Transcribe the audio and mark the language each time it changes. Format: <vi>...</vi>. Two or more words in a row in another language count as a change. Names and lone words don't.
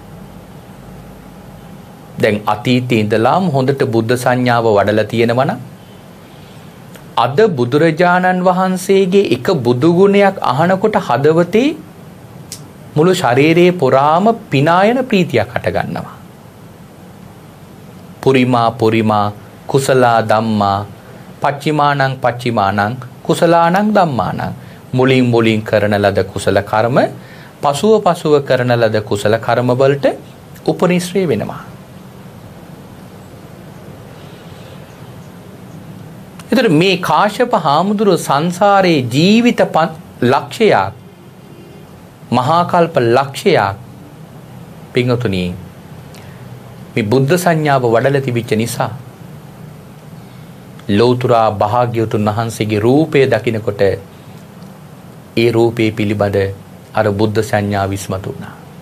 <si>දැන් අතීතයේ ඉඳලාම හොඳට බුද්ධ සංඥාව වඩලා තියෙනවා නම් අද බුදුරජාණන් වහන්සේගේ එක බුදු ගුණයක් අහනකොට හදවතේ මුළු ශරීරයේ පුරාම පිනායන ප්‍රීතියක් හට ගන්නවා.</si> <pi>පුරිමා කුසලා ධම්මා පච්චිමානං කුසලානං ධම්මානං</pi> <si>මුලින් කරන ලද කුසල කර්ම පසුව කරන ලද කුසල කර්ම වලට උපනිශ්‍රේ වෙනවා. එතකොට මේ කාශ්‍යප හාමුදුරුව සංසාරේ ජීවිත ලක්ෂයක් මහා කල්ප ලක්ෂයක් පින්වතුනි මේ බුද්ධ සංඥාව වඩලා තිබිච්ච නිසා ලෞතුරා භාග්‍යවතුන් වහන්සේගේ රූපය දකිනකොට ඒ රූපේ පිළිබඳ අර බුද්ධ සංඥාව විස්මතු වුණා.</si>